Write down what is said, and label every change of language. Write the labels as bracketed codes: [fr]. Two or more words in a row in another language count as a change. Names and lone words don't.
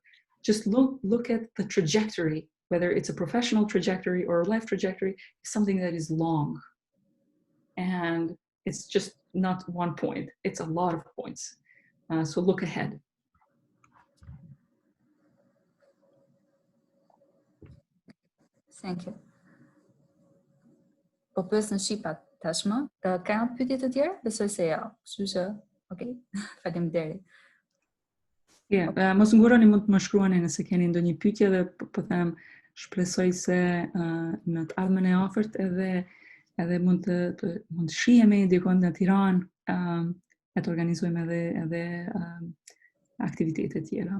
[en] Just look at the trajectory, whether it's a professional trajectory or a life trajectory, something that is long. And it's just not one point, it's a lot of points. So look ahead. Thank you. [sq] Po pyes në Shqipa tashmë, ka në pyetje të tjera? Besoj se ja. Kështu që, okay. Faleminderit. Yeah, mos nguroni, mund të më shkruani nëse keni ndonjë pyetje dhe po them shpresoj se në të ardhmen e afërt edhe mund të shihemi dikon në Tiranë e të organizojmë edhe aktivitete tjera.